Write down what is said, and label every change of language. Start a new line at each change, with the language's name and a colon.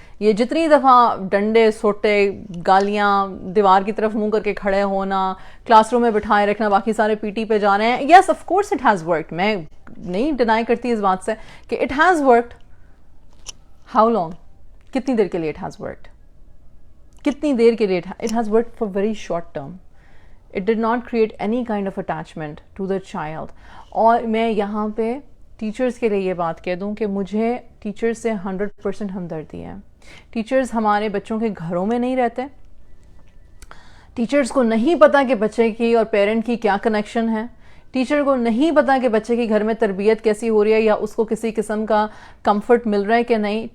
Urdu: یہ جتنی دفعہ ڈنڈے سوٹے گالیاں دیوار کی طرف منہ کر کے کھڑے ہونا، کلاس روم میں بٹھائے رکھنا، باقی سارے پی ٹی پہ جا رہے ہیں،
English: Yes of course it has worked.
Urdu: میں نہیں ڈینائی کرتی اس بات سے کہ
English: It has worked. How long?
Urdu: کتنی دیر کے لیے
English: It has worked? کتنی دیر کے لیے it has worked for very short term. It did not create any kind of attachment to the child.
Urdu: اور میں یہاں پہ ٹیچرز کے لیے یہ بات کہہ دوں کہ مجھے ٹیچرز سے 100% ہمدردی ہے. ٹیچرز ہمارے بچوں کے گھروں میں نہیں رہتے. ٹیچرز کو نہیں پتا کہ بچے کی اور پیرنٹ کی کیا کنیکشن ہے. ٹیچر کو نہیں پتا کہ بچے کی گھر میں تربیت کیسی ہو رہی ہے یا اس کو کسی قسم کا کمفرٹ مل رہا ہے کہ نہیں.